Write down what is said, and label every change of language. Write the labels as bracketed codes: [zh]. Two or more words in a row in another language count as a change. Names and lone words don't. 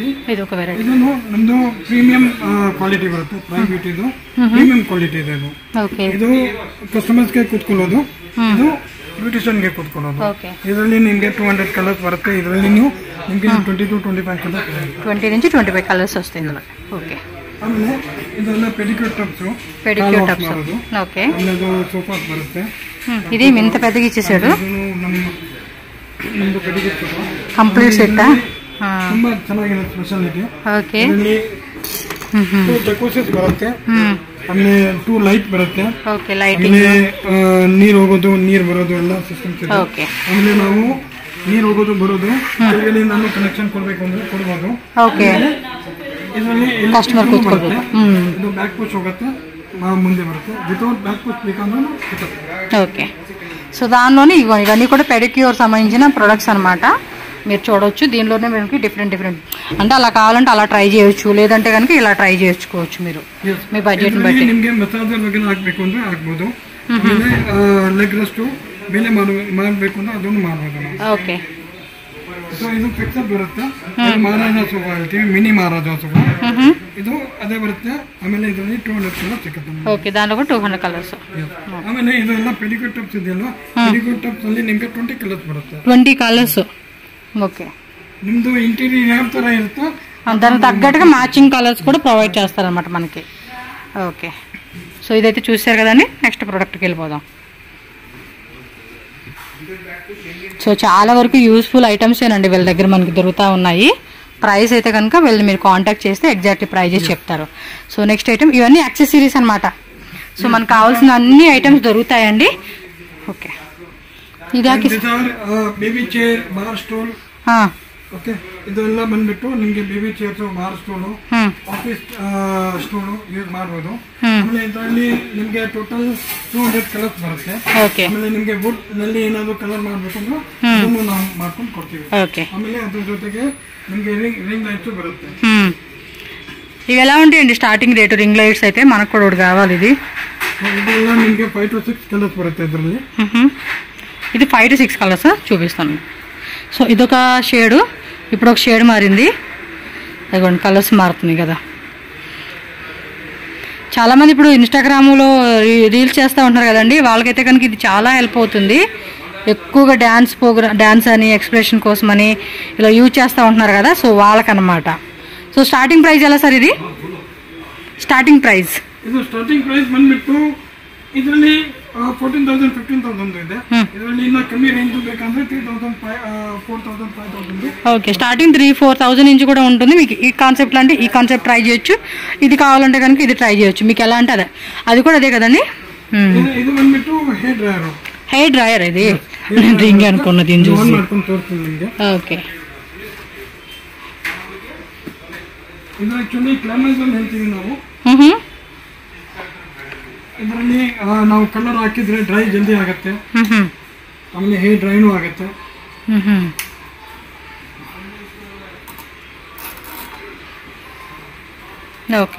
[kn] ಇದೊಂದು ವೆರೈಟಿ. ಇದು ನಮ್ದು [en] premium quality [kn] ಬರುತ್ತೆ. ಪ್ರೈಮ್ ಬ್ಯೂಟಿದು [en] premium quality [kn] ಇದೆ ಇದು. ಓಕೆ. ಇದು ಕಸ್ಟಮರ್ಸ್ಗೆ ಕೂತ್ಕೊಳ್ಳೋದು, ಇದು ಬ್ಯೂಟಿಷಿಯನ್ಗೆ ಕೂತ್ಕೊಳ್ಳೋದು. ಇದರಲ್ಲಿ ನಿಮಗೆ 200 ಕಲರ್ಸ್ ಬರುತ್ತೆ. ಇದರಲ್ಲಿ ನೀವು ನಿಮಗೆ 20 to 25 ಕಲರ್ಸ್ [te] 20 నుంచి 25 కలర్స్ వస్తాయి ఇందులో. ఓకే. [kn] ಆಮೇಲೆ ಇದೆಲ್ಲ [en] pedicure tubs. pedicure tubs. [kn] ఓకే. ಆಮೇಲೆ ಸೋಫಾಸ್ ಬರುತ್ತೆ. [te] ఇది ఇంత పెద్దగా ఇచ్చేసాడు. [kn] ನಮ್ದು [en] pedicure sofa complete set. [kn] ತುಂಬಾ ಚೆನ್ನಾಗಿದೆ ಸ್ಪೆಷಾಲಿಟಿ. ಓಕೆ. ಇದರಲ್ಲಿ 2 ಜಕೂಸೀಸ್ ಬರುತ್ತೆ. ಆಮೇಲೆ 2 ಲೈಟ್ ಬರುತ್ತೆ. [en] OK, lighting. [kn] ನೀರು ಹೋಗೋದು ನೀರು ಬರೋದು ಎಲ್ಲ ಸಿಸ್ಟಮ್ಸ್ ಇದೆ. ಓಕೆ. ಆಮೇಲೆ ನಾವು ನೀರು ಹೋಗೋದು ಬರೋದು ಕೆಳಗಡೆ ನಾನು ಕನೆಕ್ಷನ್ ಕೊಡಬೇಕು ಅಂದ್ರೆ ಕೊಡಬಹುದು. ಓಕೆ. ಇದರಲ್ಲಿ ಕಸ್ಟಮರ್ ಕೂತ್ಕೊಳ್ಬೇಕು. ಇದು [en] back push [kn] ಹೋಗುತ್ತೆ, ಮುಂದೆ ಬರುತ್ತೆ. [en] without back push [kn] ಬೇಕಂದ್ರೆ [te] ఓకే. సో దానిలోనే ఇవన్నీ కూడా పెడిక్యూర్ సంబంధించిన ప్రొడక్ట్స్ అనమాట. మీరు చూడవచ్చు. దీనిలోనే మనకి డిఫరెంట్ అంటే అలా కావాలంటే అలా ట్రై చేయొచ్చు, లేదంటే కనుక ఇలా ట్రై చేసుకోవచ్చు మీరు మీ బడ్జెట్ని బట్టి. [kn] ನಿಮಗೆ ಮಸಾಜರ್ ಬಗ್ಗೆ ಹಾಕಬೇಕು ಅಂದ್ರೆ ಹಾಕ್ಬೋದು. [en] leg rest [kn] ಮೇಲೆ ಮಾಡಬೇಕು ಅಂದ್ರೆ ಅದನ್ನು ಮಾಡ್ಬೋದು. ಓಕೆ. ಸೊ ಇದು ಫಿಕ್ಸರ್ ಬರುತ್ತೆ. ಮಹಾರಾಜ ಸೋಫಾ ಹೇಳ್ತೀವಿ, ಮಿನಿ ಮಹಾರಾಜ ಸೋಫಾ. ಇದು ಅದೇ ಬರುತ್ತೆ. ಆಮೇಲೆ ಇದರಲ್ಲಿ 200 ಕಲರ್ಸ್ ಸಿಗುತ್ತೆ. ಓಕೆ, [te] దానిలో కూడా 200 కలర్స్. [kn] ಆಮೇಲೆ ಇದೆಲ್ಲ [en] pedicure tubs [kn] ಇದೆಯಲ್ಲ, [en] pedicure tubs [kn] ಅಲ್ಲಿ ನಿಮಗೆ 20 ಕಲರ್ಸ್ ಬರುತ್ತೆ. [te] 20 కలర్స్. ఓకే. [kn] ನಿಮ್ದು ಇಂಟೀರಿಯರ್ ಯಾವ ತರ ಇರುತ್ತೋ [te] దానికి తగ్గట్టుగా [en] matching colors [te] కూడా ప్రొవైడ్ చేస్తారనమాట మనకి. ఓకే. సో ఇదైతే చూసారు కదండి. నెక్స్ట్ ప్రోడక్ట్కి వెళ్ళిపోదాం. సో చాలా వరకు [en] useful items [te] ఏనండి వీళ్ళ దగ్గర మనకి దొరుకుతూ ఉన్నాయి. ప్రైస్ అయితే కనుక వీళ్ళు మీరు కాంటాక్ట్ చేస్తే [en] exactly prices [te] చెప్తారు. సో [en] next item [te] ఇవన్నీ యాక్సెసరీస్ అనమాట. సో మనకు కావాల్సిన అన్ని ఐటమ్స్ దొరుకుతాయండి. ఓకే. ఇది [en] baby chair, bar stool. OK. [kn] ಇದೆಲ್ಲ ಬಂದ್ಬಿಟ್ಟು ನಿಮಗೆ [en] baby chairs, bar stool, office stool use [kn] ಮಾಡಬಹುದು. ಆಮೇಲೆ ಇದರಲ್ಲಿ ನಿಮಗೆ ಟೋಟಲ್ 200 ಕಲರ್ಸ್ ಬರುತ್ತೆ. ಆಮೇಲೆ ನಿಮಗೆ ವುಡ್ ನಲ್ಲಿ ಏನಾದ್ರು ಕಲರ್ ಮಾಡಬೇಕು ಅಂದ್ರೆ ಅದನ್ನು ನಾವು ಮಾಡ್ಕೊಂಡು ಕೊಡ್ತೀವಿ. ಆಮೇಲೆ ಅದ್ರ ಜೊತೆಗೆ ನಿಮಗೆ [en] ring lights [kn] ಬರುತ್ತೆ. [te] ఇవి ఎలా ఉంటాయండి [en] starting rate? ring lights [te] అయితే మనకు కూడా ఒకటి కావాలి. ఇది [kn] ಇದೆಲ್ಲ ನಿಮಗೆ 5 to 6 కలర్స్ బರುತ್ತೆ ಇದರಲ್ಲಿ. [te] ఇది 5 to 6 కలర్స్ చూపిస్తాను. సో ఇదొక షేడు, ఇప్పుడు ఒక షేడ్ మారింది. అదిగోండి కలర్స్ మారుతున్నాయి కదా. చాలామంది ఇప్పుడు ఇన్స్టాగ్రామ్లో రీల్స్ చేస్తూ ఉంటారు కదండి, వాళ్ళకైతే కనుక ఇది చాలా హెల్ప్ అవుతుంది. ఎక్కువగా డ్యాన్స్ అని ఎక్స్ప్రెషన్ కోసం అని ఇలా యూజ్ చేస్తూ ఉంటున్నారు కదా, సో వాళ్ళకనమాట. [en] so starting price [te] ఎలా సార్ ఇది? [en] starting price [kn] ಬಂದ್ಬಿಟ್ಟು ಇದರಲ್ಲಿ 14,000 15,000 ಇದೆ. ಇದರಲ್ಲಿ ಇನ್ನ ಕಮ್ಮಿ ರೇಂಜ್ ಬೇಕಂದ್ರೆ 3,000 4,000 5,000. [te] ఓకే, స్టార్టింగ్ 3-4,000 నుంచి కూడా ఉంటుంది. మీకు ఈ కాన్సెప్ట్ అంటే ఈ కాన్సెప్ట్ ట్రై చేయొచ్చు, ఇది కావాలంటే కనుక ఇది ట్రై చేయొచ్చు. మీకు ఎలా అంటే అది కూడా అదే కదండి. [kn] ಇದು ಬಂದ್ಬಿಟ್ಟು [en] hair dryer. hair dryer [te] ఇది నేను రింగ్ అనుకున్నది చూసి. [kn] ಮಾಡ್ಕೊಂಡು ತೋರಿಸ್ತೀನಿ ನಿಮಗೆ. [te] ఓకే, [kn] ಇದು [en] actually climax [kn] ಅಂತ ಹೇಳ್ತೀವಿ ನಾವು. ಇದರಲ್ಲಿ ನಾವು ಕಲರ್ ಹಾಕಿದ್ರೆ ಡ್ರೈ ಜಲ್ದಿ ಆಗುತ್ತೆ, ಆಮೇಲೆ ಹೇರ್ ಡ್ರೈನೂ ಆಗುತ್ತೆ. [te] ఓకే,